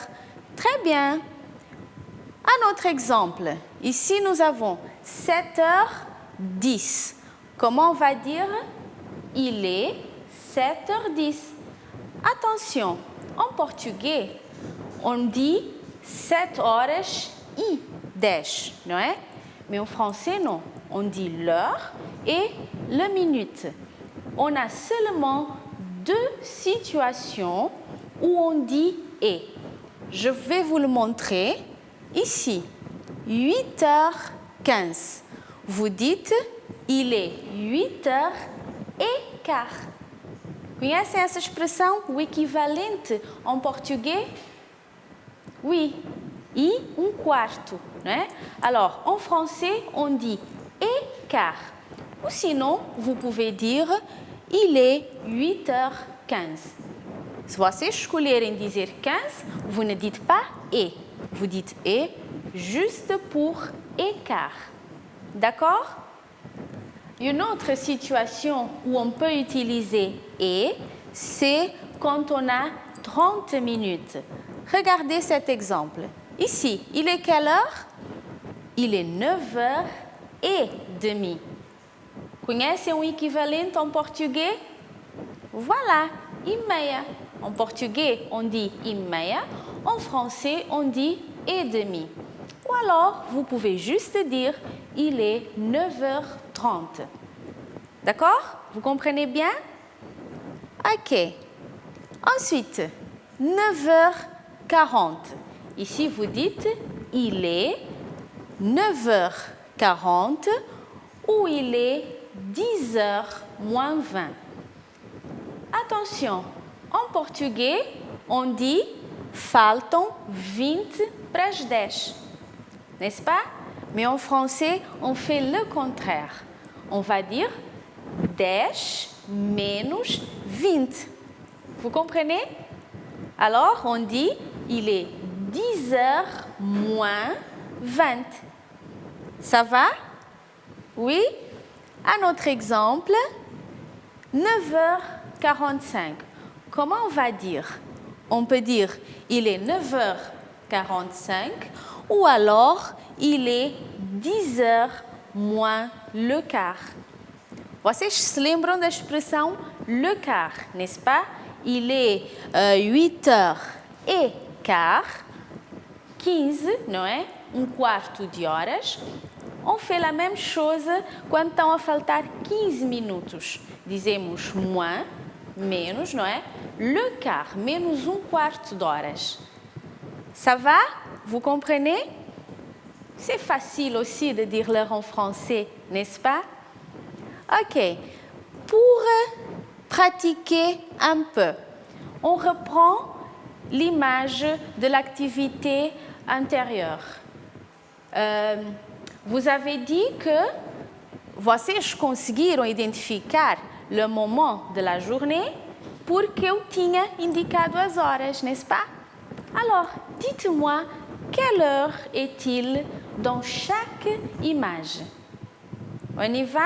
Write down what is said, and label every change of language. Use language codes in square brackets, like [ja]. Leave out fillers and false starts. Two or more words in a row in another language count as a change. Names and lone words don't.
[fr] Très bien. Un autre exemple. Ici, nous avons 7h10. Comment on va dire « il est 7h10 ». Attention, en portugais, on dit 7h10, [pt] não é? [fr] Mais en français, non. On dit l'heure et la minute. On a seulement 2 situations où on dit « et ». Je vais vous le montrer. Ici, 8h15. Vous dites « il est 8h15 ». [pt] Conhecem essa expressão, o equivalente [fr] en portugais? Oui, [pt] e um quarto, não é? [fr] Alors, en français, on dit « et quart ». Ou sinon, vous pouvez dire « il est 8h15 ». [pt] Se vocês escolherem dizer 15, [fr] vous ne dites pas « et ». Vous dites « et » juste pour « écart ». D'accord? Une autre situation où on peut utiliser « et », c'est quand on a 30 minutes. Regardez cet exemple. Ici, il est quelle heure? Il est 9h30. [pt] Conhecem um equivalente [fr] en portugais? Voilà, [pt] e meia. [fr] En portugais, on dit [pt] e meia. [fr] En français, on dit et demi. Ou alors, vous pouvez juste dire il est 9h30. D'accord? Vous comprenez bien? OK. Ensuite, 9h40. Ici, vous dites il est 9h40 ou il est 10h moins 20. Attention, en portugais, on dit [pt] faltam 20 para as 10. [fr] N'est-ce pas? Mais en français, on fait le contraire. On va dire 10 menos 20. Vous comprenez? Alors, on dit il est 10h moins 20. Ça va? Oui? Un autre exemple, 9h45. Comment on va dire? On peut dire il est 9h45 ou alors il est 10h moins le quart. [pt] Vocês se lembram da expressão [fr] le quart, n'est-ce pas? Il est 8h15, 15, [pt] não é? Um quarto de horas. [fr] On fait la même chose [pt] quando estão a faltar 15 minutos. Dizemos moins, menos, não é? [fr] Le quart, [pt] menos um quarto d'horas. [fr] Ça va? Vous comprenez? C'est facile aussi de dire l'heure en français, n'est-ce pas? OK. Pour pratiquer un peu, on reprend l'image de l'activité antérieure. Vous avez dit que [pt] vocês conseguiram identificar [fr] le moment de la journée [pt] porque eu tinha indicado as horas, [fr] n'est-ce pas? Alors, dites-moi, quelle heure est-il dans chaque image? On y va?